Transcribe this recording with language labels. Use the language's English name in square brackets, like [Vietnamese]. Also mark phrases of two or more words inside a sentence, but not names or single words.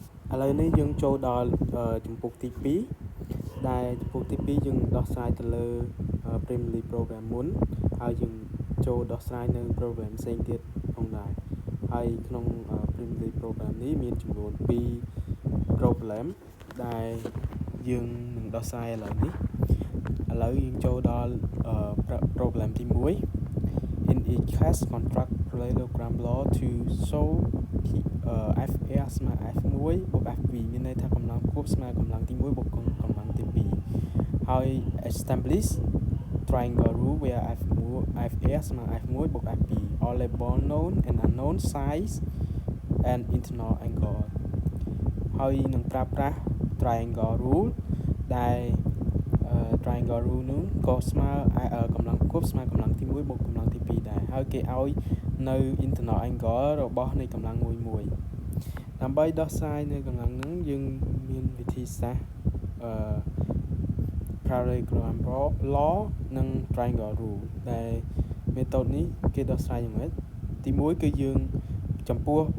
[Khmer] ឥឡូវនេះយើងចូលដល់ជំពូកទី2ដែលជំពូកទី2យើងដោះស្រាយទៅលើ [English] Premier Program [Khmer] មុនហើយយើងចូលដោះស្រាយនៅ program ផ្សេងទៀតផងដែរហើយក្នុង [English] Premier Program [Khmer] នេះមានចំនួន 2 problem ដែលយើងនឹងដោះស្រាយឥឡូវនេះឥឡូវយើងចូលដល់ problem ទី1 [English] In each case construct parallelogram law to show FA [Khmer] ស្មើ F1 បូ ក F2 មានន័យថាកម្លាំងគូបស្មើកម្លាំងទី1បូកកម្លាំងទី2ហើយ [English] establish triangle rule where FA [Khmer] ស្មើ F1 បូក F2 all [English] label known and unknown size and internal angle [Khmer] ហើយនឹងប្រើប្រាស់ [English] triangle rule [Khmer] ដែល triangle rule នោះក៏ស្មើកម្លាំងគូបស្មើកម្លាំងទី1បូកកម្លាំងទី2ដែរហើយគេឲ្យនៅ [English] internal angle [Khmer] របស់នៃកម្លាំងមួយដើម្បីដោះស្រាយនៅកម្លាំងហ្នឹងយើងមានវិធីសាស្ត្រ [English] parallelogram law [Khmer] និង [English] triangle rule [Khmer] ដែល method នេះគេដោះស្រាយយ៉ាងម៉េចទី1គឺយើងចំពោះ